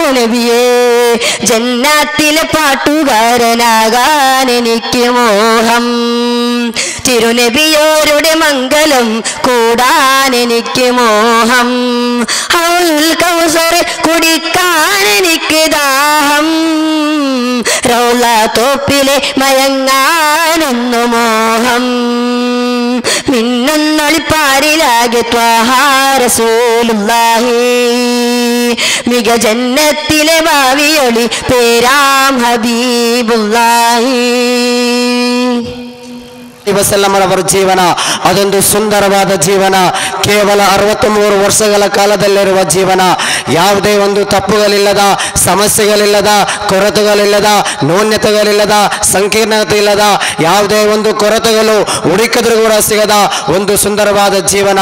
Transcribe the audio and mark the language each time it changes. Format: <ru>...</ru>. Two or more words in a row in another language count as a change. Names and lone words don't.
<ml>നബിയേ ജന്നാത്തിലെ പാട്ടുകാരനാകാൻ എനിക്ക് മോഹം തിരുനബിയോരുടെ മംഗളം കൂടാൻ എനിക്ക് മോഹം ഹൗലുൽ കൗസർ കുടിക്കാൻ എനിക്ക് ദാഹം റൗള തോപ്പിലെ മയങ്ങാനൊന്നു മോഹം മിന്നുന്നൊളിപ്പാരിലാകെ ത്വഹ റസൂലുള്ളാഹി മിക ജന്നത്തിലെ ഭാവിയൊളി പേരാം ಹಬೀಬುಲ್ಲಾಹಿ</ml> <kn>ವಸಲ್ಲಮರವರ ಜೀವನ ಅದೊಂದು ಸುಂದರವಾದ ಜೀವನ. ಕೇವಲ 63 ವರ್ಷಗಳ ಕಾಲದಲ್ಲಿರುವ ಜೀವನ. ಯಾವುದೇ ಒಂದು ತಪ್ಪುಗಳಿಲ್ಲದ, ಸಮಸ್ಯೆಗಳಿಲ್ಲದ, ಕೊರತೆಗಳಿಲ್ಲದ, ನ್ಯೂನ್ಯತೆಗಳಿಲ್ಲದ, ಸಂಕೀರ್ಣತೆ ಇಲ್ಲದ, ಯಾವುದೇ ಒಂದು ಕೊರತೆಗಳು ಹುಡುಕಿದ್ರೂ ಕೂಡ ಸಿಗದ ಒಂದು ಸುಂದರವಾದ ಜೀವನ.</kn>